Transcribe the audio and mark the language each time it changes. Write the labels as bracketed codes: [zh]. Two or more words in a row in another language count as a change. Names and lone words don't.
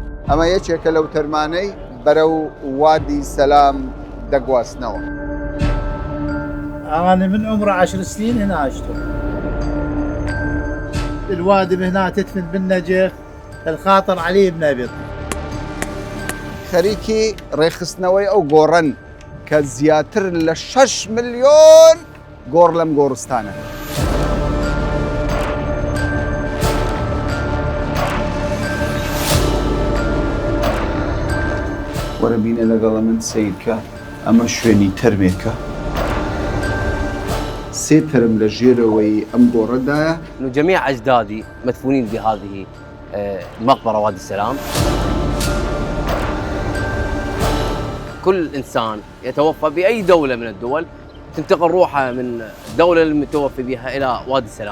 [ckb] ئەمە یەکێکە لەو تەرمانەی بەرەو وادی سەلام دەگواستنەوە. [ar] أنا من عمر 10 سنين هنا عشت. الوادي من هنا تدفن بالنجف الخاطر علي بن أبي طالب. [ckb] خەریکی ڕێخستنەوەی ئەو گۆڕن کە زیاتر لە 6 ملیۆن گۆڕ لەم گۆڕستانە. وەرە بینە لەگەڵە من سەیرکە، ئەمە شوێنی تەرمێکە. سێ تەرم لە ژێرەوەی ئەم گۆڕەدایە. [ar] جميع أجدادي مدفونين بهذه المقبرة وادي السلام. كل إنسان يتوفى بأي دولة من الدول تنتقل روحه من الدولة المتوفي بها إلى وادي السلام.